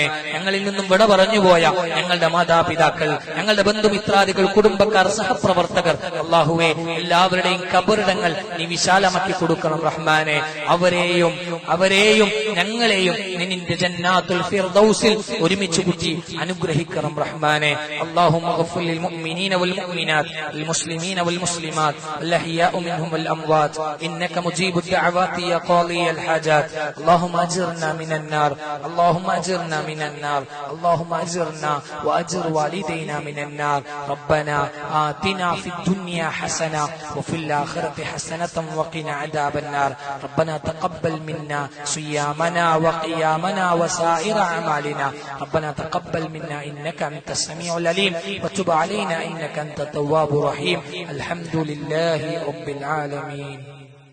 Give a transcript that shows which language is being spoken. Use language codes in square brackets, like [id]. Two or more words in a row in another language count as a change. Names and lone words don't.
[ml] ഞങ്ങളിൽ നിന്നും വിട പറഞ്ഞുപോയ ഞങ്ങളുടെ മാതാപിതാക്കൾ, ഞങ്ങളുടെ ബന്ധുമിത്രാദികൾ, കുടുംബക്കാർ, സഹപ്രവർത്തകർ, അല്ലാഹുവേ എല്ലാവരുടെയും ഖബറിടങ്ങൾ നീ വിശാലമാക്കി കൊടുക്കണം റഹ്മാനെ. അവരെയും ഞങ്ങളെയും നിന്റെ ജന്നാത്തുൽ ഫിർദൗസിൽ ഒരുമിച്ച് കൂട്ടി അനുഗ്രഹിക്കണം റഹ്മാനെ. [ar] اللهم اغفر للمؤمنين والمؤمنات والمسلمين والمسلمات والأحياء منهم منهم الأموات إنك مجيب الدعوات يا قاضي الحاجات اللهم أجرنا من النار اللهم أجرنا من النار اللهم أجرنا وأجر والدينا من النار ربنا آتنا في الدنيا حسنة وفي الآخرة حسنة وقنا عذاب النار ربنا تقبل منا صيامنا وقيامنا وسائر أعمالنا ربنا تقبل منا إنك أنت السميع العليم وتب علينا إنك أنت التواب الرحيم الحمد لله رب العالمين.